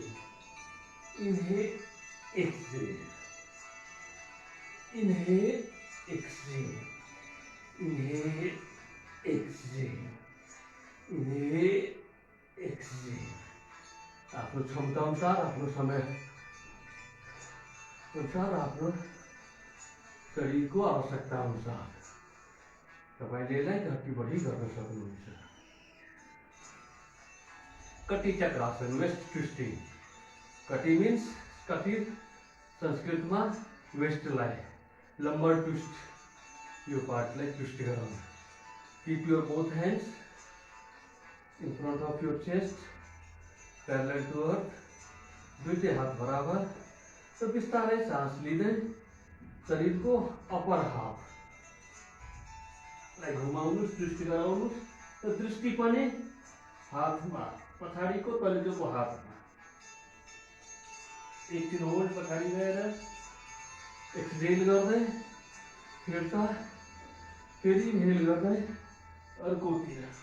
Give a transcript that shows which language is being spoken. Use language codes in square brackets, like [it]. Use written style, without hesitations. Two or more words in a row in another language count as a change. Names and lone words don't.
[en] Inhale, exhale. Inhale, exhale. Inhale, exhale. Inhale, exhale. [ne] आफ्नो क्षमता अनुसार आफ्नो समय अनुसार आफ्नो शरीरको आवश्यकता अनुसार तपाईले यसलाई घटी बढी गर्न सक्नुहुन्छ। कटी चक्रासन [en] waist twisting. [ne] कटी मीन्स कटी संस्कृतमा वेस्टलाई [en] lumbar twist [ne] यो पार्टलाई ट्विस्ट गराउनु। [en] keep your both hands in front of your chest parallel to earth, [ne] दुईटै हात बराबर र बिस्तारै सास लिँदै शरीरको [en] upper half [ne] लाई घुमाउनुस्, दृष्टि गराउनुस् र दृष्टि पनि हातमा पछाडिको तर्जुको हातमा एकछिन होल्ड पछाडि गएर एक्सहेल गर्दै फिर्ता फेरि इन्हेल गर्दै अर्कोतिर